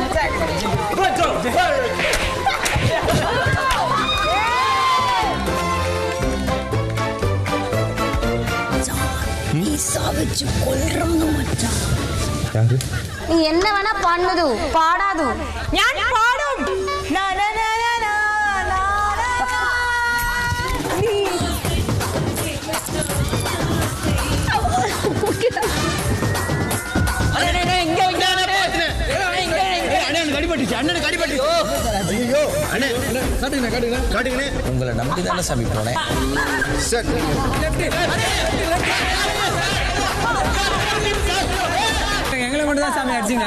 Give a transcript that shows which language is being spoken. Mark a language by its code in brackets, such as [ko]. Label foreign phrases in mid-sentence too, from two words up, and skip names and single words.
[ta] நீ என்ன வேணா பண்ணுது பாடாது. [ml] ഞാൻ പാടും. നാ നാ നാ നാ നാ നാ. നീ [ta] உங்களை நம்பி தானே சாமி போனேன். எங்களை மட்டும் தான் சாமி அடிச்சிங்க.